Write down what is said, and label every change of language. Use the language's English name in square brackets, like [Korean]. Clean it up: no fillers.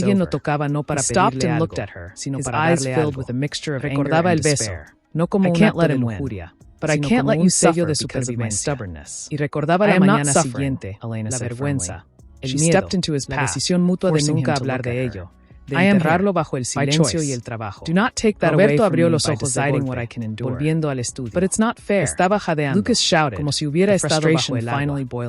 [Spanish] Alguien lo tocaba no para pedirle algo, sino para darle algo. Recordaba el beso, no como un acto de lujuria, [English] but I can't let you suffer because of my stubbornness. [Spanish] Y recordaba la mañana siguiente, la vergüenza, el miedo, la decisión mutua de nunca hablar de ello, de enterrarlo bajo el silencio y el trabajo. Roberto abrió los ojos de golpe, volviendo al estudio. Estaba jadeando, como si hubiera estado bajo el agua.